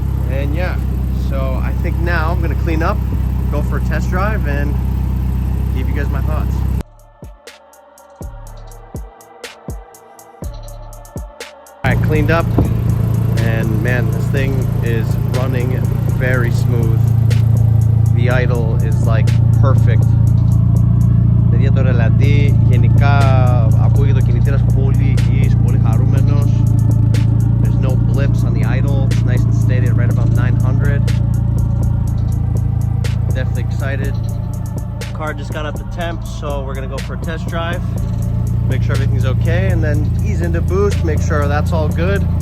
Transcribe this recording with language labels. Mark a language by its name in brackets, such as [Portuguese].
[English] And yeah, so I think now I'm gonna clean up, go for a test drive, and give you guys my thoughts. I cleaned up, and man, this thing is running very smooth. The idle is like perfect. [Greek] Παιδιά το ρελαντί, γενικά ακούγεται ο κινητήρας πολύ υγιής, πολύ χαρούμενος. [English] There's no blips on the idle, it's nice and steady at right about 900. Definitely excited. Car just got up to temp, so we're gonna go for a test drive. Make sure everything's okay, and then ease into boost, make sure that's all good.